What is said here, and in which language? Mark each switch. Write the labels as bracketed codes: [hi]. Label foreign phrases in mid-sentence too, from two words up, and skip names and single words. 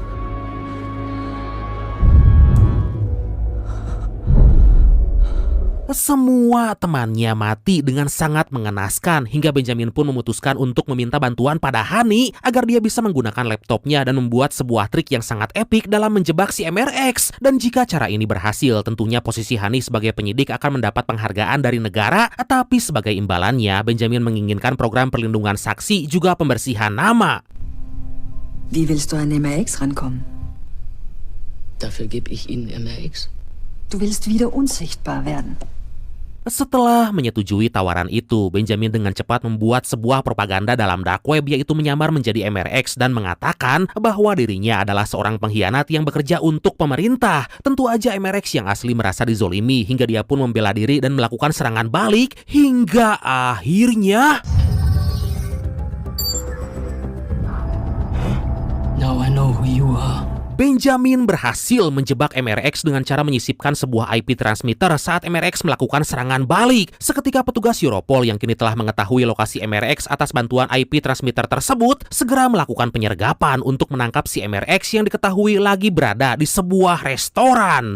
[id] semua temannya mati dengan sangat mengenaskan, hingga Benjamin pun memutuskan untuk meminta bantuan pada Hani agar dia bisa menggunakan laptopnya dan membuat sebuah trik yang sangat epik dalam menjebak si MRX. Dan jika cara ini berhasil, tentunya posisi Hani sebagai penyidik akan mendapat penghargaan dari negara. Tapi sebagai imbalannya, Benjamin menginginkan program perlindungan saksi juga pembersihan nama. [de] Wie willst du an MRX rankommen? Dafür gebe ich Ihnen MRX. Du willst wieder unsichtbar werden. [id] Setelah menyetujui tawaran itu, Benjamin dengan cepat membuat sebuah propaganda dalam [en] dark web, [id] yaitu menyamar menjadi MRX dan mengatakan bahwa dirinya adalah seorang pengkhianat yang bekerja untuk pemerintah. Tentu aja MRX yang asli merasa dizolimi, hingga dia pun membela diri dan melakukan serangan balik, hingga akhirnya... [en] Now I know who you are. [id] Benjamin berhasil menjebak MRX dengan cara menyisipkan sebuah [en] IP transmitter [id] saat MRX melakukan serangan balik. Seketika petugas Europol yang kini telah mengetahui lokasi MRX atas bantuan [en] IP transmitter [id] tersebut segera melakukan penyergapan untuk menangkap si MRX yang diketahui lagi berada di sebuah restoran.